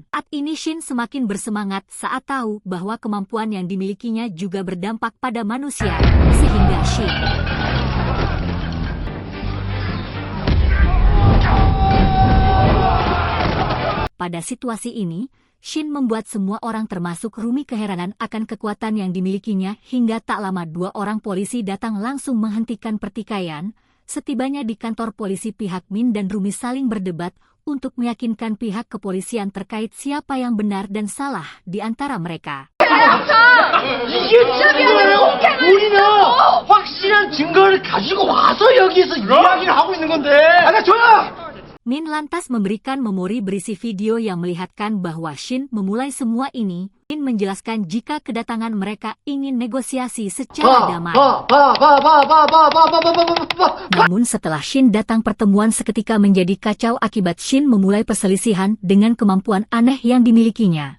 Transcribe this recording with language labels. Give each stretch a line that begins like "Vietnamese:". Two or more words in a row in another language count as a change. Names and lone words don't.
Indonesian: Saat ini Shin semakin bersemangat saat tahu bahwa kemampuan yang dimilikinya juga berdampak pada manusia, sehingga Shin pada situasi ini, Shin membuat semua orang termasuk Rumi keheranan akan kekuatan yang dimilikinya hingga tak lama 2 orang polisi datang langsung menghentikan pertikaian. Setibanya di kantor polisi pihak Min dan Rumi saling berdebat untuk meyakinkan pihak kepolisian terkait siapa yang benar dan salah di antara mereka.
Korean: 우리는 확실한 증거를 가지고 와서 여기서 이야기를 하고 있는 건데.
Indonesian: Min lantas memberikan memori berisi video yang melihatkan bahwa Shin memulai semua ini. Min menjelaskan jika kedatangan mereka ingin negosiasi secara damai. Namun setelah Shin datang, pertemuan seketika menjadi kacau akibat Shin memulai perselisihan dengan kemampuan aneh yang dimilikinya.